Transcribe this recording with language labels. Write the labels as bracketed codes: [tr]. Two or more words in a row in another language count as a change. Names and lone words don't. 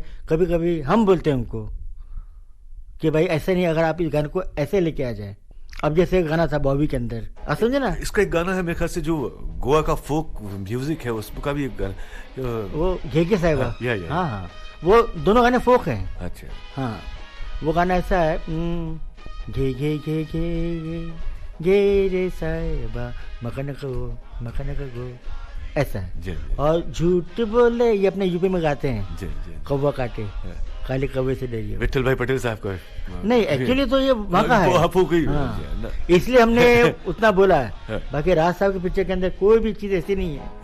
[hi] कभी कभी हम बोलते हैं उनको कि भाई ऐसे नहीं, अगर आप इस गाने को ऐसे लेके आ जाए। अब जैसे गाना था बॉबी के अंदर, आप समझे ना, इसका एक गाना है मेरे ख्याल से जो गोवा का फोक म्यूजिक है, उसका भी एक गाना, वो घेगे साहिबा, हाँ, हाँ, वो दोनों गाने फोक हैं। अच्छा, हाँ, वो गाना ऐसा है, [kok] घे घे घे घे घे रे साहिबा मकन गो, [hi] ऐसा है। और झूठ बोले ये अपने यूपी में गाते हैं, कौवा काटे काले कौवे से डरिए, विट्ठल भाई पटेल साहब का नहीं, एक्चुअली तो ये वहाँ का है, हाँ, इसलिए हमने उतना बोला है, बाकी राज साहब के पिक्चर के अंदर कोई भी चीज ऐसी नहीं है।